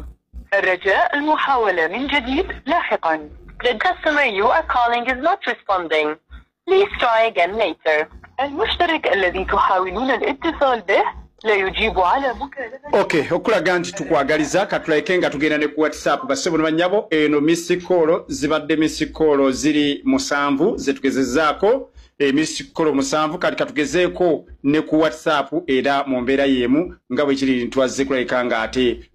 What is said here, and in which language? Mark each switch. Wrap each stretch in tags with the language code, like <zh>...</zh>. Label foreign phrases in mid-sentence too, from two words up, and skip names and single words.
<ar>الرجاء المحاولة من جديد لاحقا.</ar> <en>The customer you are calling is not responding. Please try again later.</en> <ar>المشترك الذي تحاولون الاتصال به لا يجيب على مكالمتكم.</ar> <lg>Okay, okulaga nti tukwagaliza katuleke nga tugenda ne ku WhatsApp basebo banyabo eno misikolo zibadde misikolo ziri musanvu zetugezezaako misikolo musanvu kati katugezeeko ne ku WhatsApp era mu mbeera yemu nga bwe kiri ntwazze kuleka nga ate</lg>